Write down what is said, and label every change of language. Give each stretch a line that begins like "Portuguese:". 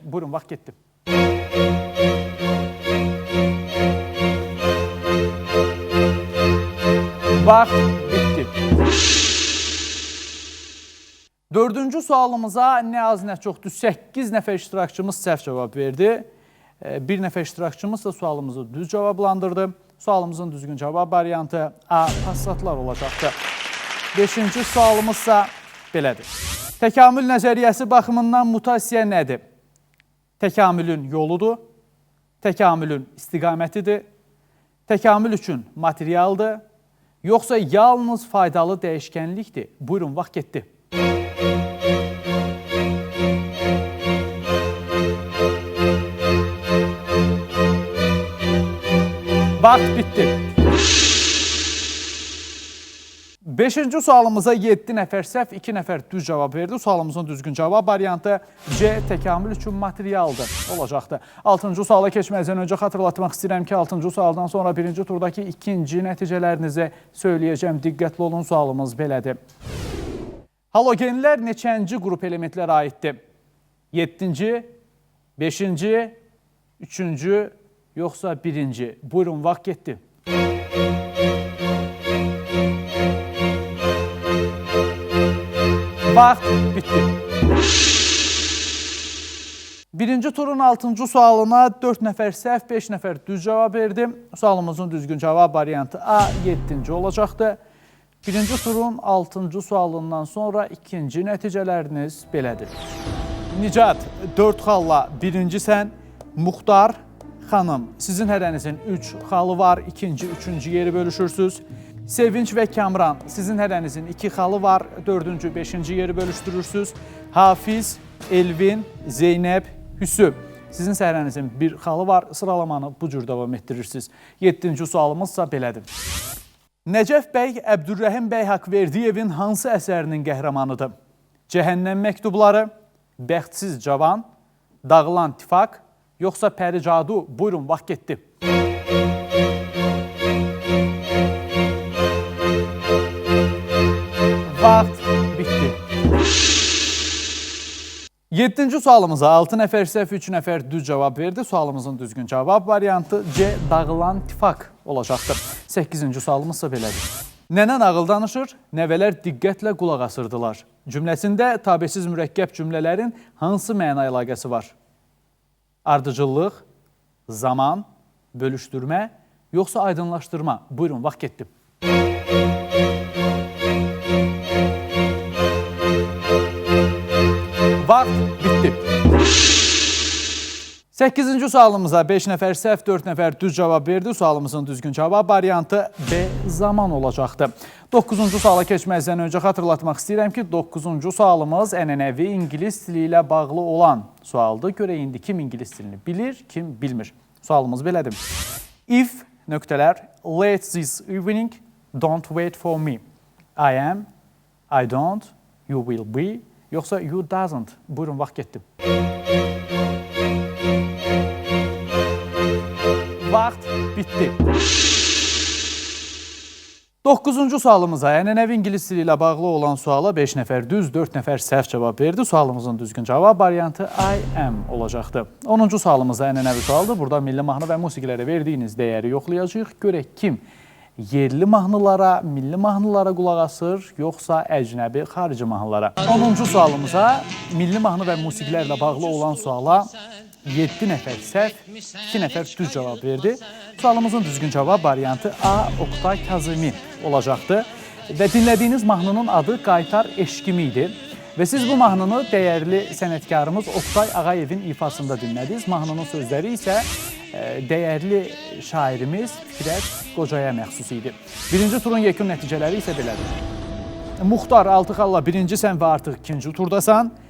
Azerbaijani: Buyurun, vaxt getdi. Vaxt bitdi. Dördüncü sualımıza nə az, nə çox düz 8 nəfər iştirakçımız səhv cavab verdi. Bir nəfər iştirakçımız da sualımızı düz cavablandırdı. Sualımızın düzgün cavab variantı A. Passatlar olacaqdır. Beşinci sualımızsa belədir. Təkamül nəzəriyyəsi baxımından mutasiya nədir? Təkamülün yoludur, təkamülün istiqamətidir, təkamül üçün materialdır, yoxsa yalnız faydalı dəyişkənlikdir? Buyurun, vaxt getdi. Vaxt bitdi. Beşinci sualımıza 7 nəfər səhv, 2 nəfər düz cavab verdi. Sualımızın düzgün cavab variantı C. Təkamül üçün materialdır olacaqdır. 6-cı suala keçməzdən öncə xatırlatmaq istəyirəm ki, 6-cı sualdan sonra birinci turdakı ikinci nəticələrinizi söyləyəcəm. Diqqətli olun, sualımız belədir. Halogenlər neçənci qrup elementlərə aiddir? 7-ci, 5-ci, 3-cü, yoxsa 1-ci? Buyurun, vaxt getdi. Vaxt bitdi. Birinci turun 6-cı sualına 4 nəfər səhv, 5 nəfər düz cavab verdi. Sualımızın düzgün cavab variantı A. 7-ci olacaqdır. Birinci turun 6-cı sualından sonra ikinci nəticələriniz belədir. Nicat, 4 xalla birincisən, Muxtar, Xanım, sizin hərənizin 3 xalı var, ikinci, üçüncü yeri bölüşürsünüz. Sevinç və Kamran, sizin hərənizin 2 xalı var, dördüncü, beşinci yeri bölüşdürürsünüz. Hafiz, Elvin, Zeynəb, Hüsü, sizin hərənizin 1 xalı var, sıralamanı bu cür davam etdirirsiniz. 7-ci sualımızsa belədir. Nəcəf bəy Əbdürrəhim bəy Haqverdiyevin hansı əsərinin qəhrəmanıdır? Cəhənnəm məktubları, Bəxtsiz cavan, Dağılan tifaq, yoxsa Pəricadu? Buyurun, vaxt getdi. Vaxt bitdi. 7-ci sualımıza 6 nəfər səhv, 3 nəfər düz cavab verdi. Sualımızın düzgün cavab variantı C. Dağılan tifaq olacaqdır. 8-ci sualımızsa belədir. Nənə nağıl danışır, nəvələr diqqətlə qulaq asırdılar. Cümləsində tabesiz mürəkkəb cümlələrin hansı məna əlaqəsi var? Ardıcıllıq, zaman, bölüşdürmə, yoxsa aydınlaşdırma? Buyurun, vaxt getdi. Vaxt bitdi. 8-ci sualımıza 5 nəfər səhv, 4 nəfər düz cavab verdi. Sualımızın düzgün cavab variantı B zaman olacaqdı. 9-cu suala keçməzdən öncə xatırlatmaq istəyirəm ki, 9-cu sualımız ənənəvi ingilis dili ilə bağlı olan sualdır. Görək indi kim ingilis dilini bilir, kim bilmir. Sualımız belədir.
English: If
Azerbaijani: nöqtələr
English: late this evening, don't wait for me. I am, I don't, you will be,
Azerbaijani: yoxsa
English: you doesn't.
Azerbaijani: Buyurun, vaxt getdi. Vaxt bitdi. 9-cu sualımıza, ənənəvi ingilis dili ilə bağlı olan suala 5 nəfər düz, 4 nəfər səhv cavab verdi. Sualımızın düzgün cavab variantı
English: I am
Azerbaijani: olacaqdı. 10-cu sualımıza ənənəvi sualdır. Burada milli mahnı və musiqilərə verdiyiniz dəyəri yoxlayacağıq. Görək kim yerli mahnılara, milli mahnılara qulaq asır, yoxsa əcnəbi, xarici mahnılara. 10-cu sualımıza, milli mahnı və musiqilərlə bağlı olan suala 7 nəfər səhv, 2 nəfər düz cavab verdi. Sualımızın düzgün cavab variantı A. Oqtay Kazımi olacaqdı. Və dinlədiyiniz mahnının adı Qaytar Eşkimi idi. Və siz bu mahnını dəyərli sənətkarımız Oqtay Ağayevin ifasında dinlədiniz. Mahnının sözləri isə dəyərli şairimiz Fikrət Qocaya məxsus idi. Birinci turun yekun nəticələri isə belədir. Muxtar Altıxalla birinci sən və artıq ikinci turdasan.